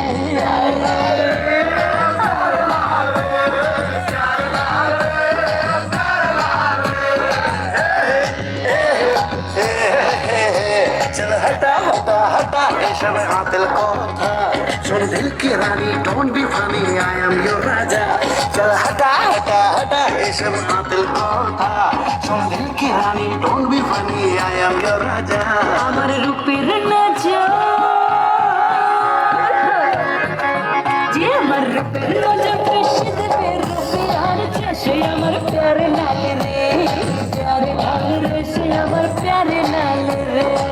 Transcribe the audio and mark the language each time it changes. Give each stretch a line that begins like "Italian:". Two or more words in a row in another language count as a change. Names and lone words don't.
Hindi: चल हटा हटा हटा सब हाँ दिल को सुन दिल की रानी
English: don't be funny I am your
Hindi: राजा चल हटा हटा हटा सब हाँ दिल को सुन दिल की रानी
English: don't be funny I am your
Hindi: राजा
Bangla: আমার রূপের নজর যে আমার রূপের নজর কৃষ্ণ দেবের প্যার সে আমার প্যারে লাল রে প্যারে লাল রে সে আমার প্যারে লাল রে